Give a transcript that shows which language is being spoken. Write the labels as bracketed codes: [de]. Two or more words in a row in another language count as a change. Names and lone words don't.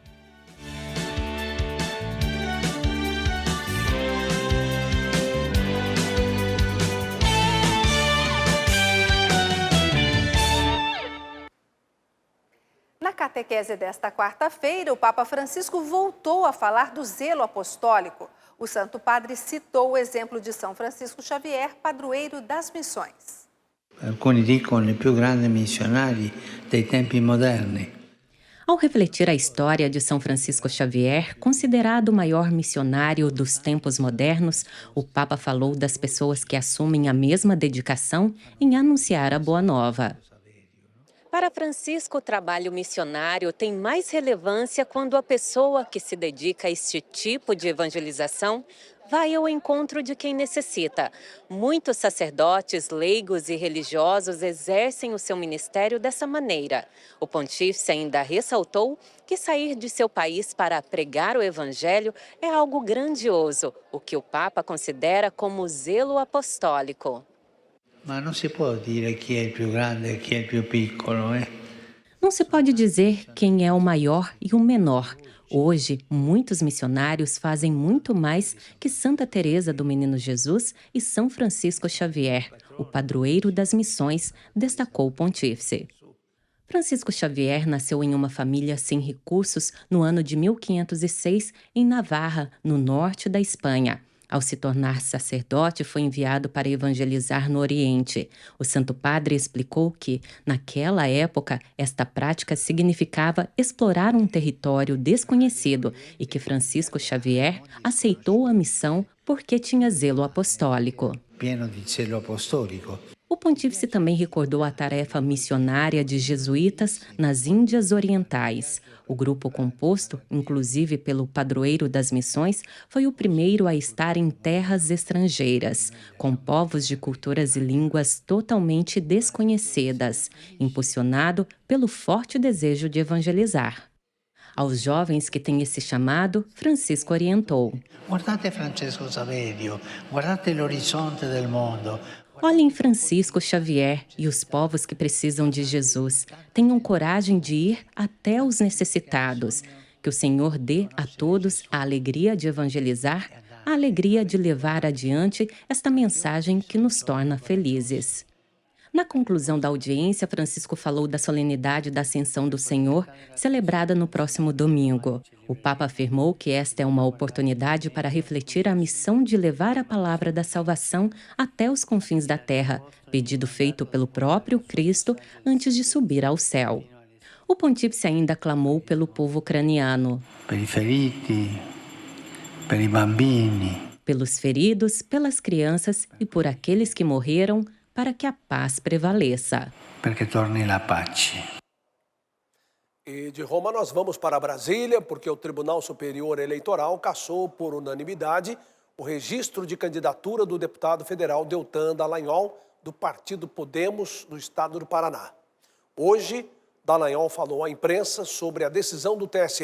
[pt] Na catequese desta quarta-feira, o Papa Francisco voltou a falar do zelo apostólico. O Santo Padre citou o exemplo de São Francisco Xavier, padroeiro das missões. [it] Alcuni dicono il più grande missionario dei tempi moderni. [pt] Ao refletir a história de São Francisco Xavier, considerado o maior missionário dos tempos modernos, o Papa falou das pessoas que assumem a mesma dedicação em anunciar a Boa Nova. Para Francisco, o trabalho missionário tem mais relevância quando a pessoa que se dedica a este tipo de evangelização vai ao encontro de quem necessita. Muitos sacerdotes, leigos e religiosos exercem o seu ministério dessa maneira. O pontífice ainda ressaltou que sair de seu país para pregar o evangelho é algo grandioso, o que o Papa considera como zelo apostólico. [it] Ma non si può dire chi è il più grande e chi è il più piccolo, eh? [pt] Não se pode dizer quem é o maior e o menor. Hoje, muitos missionários fazem muito mais que Santa Teresa do Menino Jesus e São Francisco Xavier, o padroeiro das missões, destacou o pontífice. Francisco Xavier nasceu em uma família sem recursos no ano de 1506 em Navarra, no norte da Espanha. Ao se tornar sacerdote, foi enviado para evangelizar no Oriente. O Santo Padre explicou que, naquela época, esta prática significava explorar um território desconhecido e que Francisco Xavier aceitou a missão porque tinha zelo apostólico. [it] Pieno di zelo apostolico. [pt] O pontífice também recordou a tarefa missionária de jesuítas nas Índias Orientais. O grupo composto, inclusive pelo padroeiro das missões, foi o primeiro a estar em terras estrangeiras, com povos de culturas e línguas totalmente desconhecidas, impulsionado pelo forte desejo de evangelizar. Aos jovens que têm esse chamado, Francisco orientou. [it] Guardate Francesco Saverio, guardate l'orizzonte del mondo. [pt] Olhem Francisco Xavier e os povos que precisam de Jesus. Tenham coragem de ir até os necessitados. Que o Senhor dê a todos a alegria de evangelizar, a alegria de levar adiante esta mensagem que nos torna felizes. Na conclusão da audiência, Francisco falou da solenidade da Ascensão do Senhor, celebrada no próximo domingo. O Papa afirmou que esta é uma oportunidade para refletir a missão de levar a palavra da salvação até os confins da terra, pedido feito pelo próprio Cristo antes de subir ao céu. O pontífice ainda clamou pelo povo ucraniano. [it] Per i feriti, per i bambini. [pt] Pelos feridos, pelas crianças e por aqueles que morreram, para que a paz prevaleça. [it] Perché torni la pace. [pt] E de Roma nós vamos para Brasília, porque o Tribunal Superior Eleitoral cassou por unanimidade o registro de candidatura do deputado federal Deltan Dallagnol, do partido Podemos, do estado do Paraná. Hoje, Dallagnol falou à imprensa sobre a decisão do TSE.